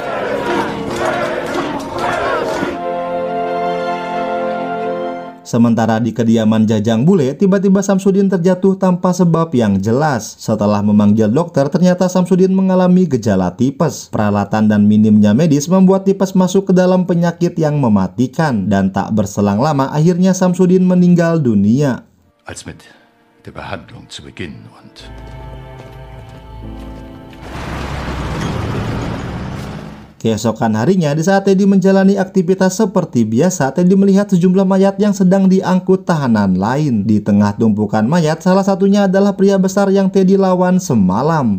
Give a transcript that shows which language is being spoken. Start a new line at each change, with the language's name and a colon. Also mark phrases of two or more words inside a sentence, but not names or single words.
Indonesian: Sementara di kediaman Jajang Bule, tiba-tiba Samsudin terjatuh tanpa sebab yang jelas. Setelah memanggil dokter, ternyata Samsudin mengalami gejala tipes. Peralatan dan minimnya medis membuat tipes masuk ke dalam penyakit yang mematikan. Dan tak berselang lama, akhirnya Samsudin meninggal dunia.
German: Als mit der Behandlung zu beginnen und
Indonesian: keesokan harinya, di saat Teddy menjalani aktivitas seperti biasa, Teddy melihat sejumlah mayat yang sedang diangkut tahanan lain. Di tengah tumpukan mayat, salah satunya adalah pria besar yang Teddy lawan semalam.